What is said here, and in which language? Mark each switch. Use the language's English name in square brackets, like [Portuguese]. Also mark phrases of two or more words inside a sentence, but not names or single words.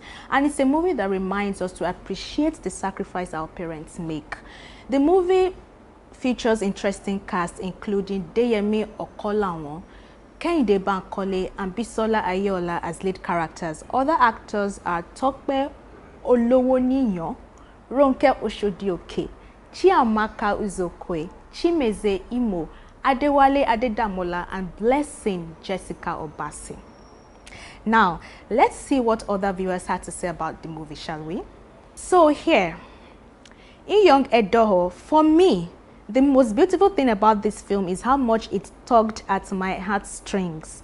[English] And it's a movie that reminds us to appreciate the sacrifice our parents make. The movie features interesting cast including Deyemi Okolawon, Kehinde Bankole and Bisola Ayeola as lead characters. Other actors are Tokpe Olowoniyan, Ronke Oshodi-Oke, Chiamaka Uzokwe, Chimeze Imo, Adewale Adedamola and Blessing Jessica Obasi. Now, let's see what other viewers had to say about the movie, shall we? So here, Young Edoho, for me, the most beautiful thing about this film is how much it tugged at my heartstrings.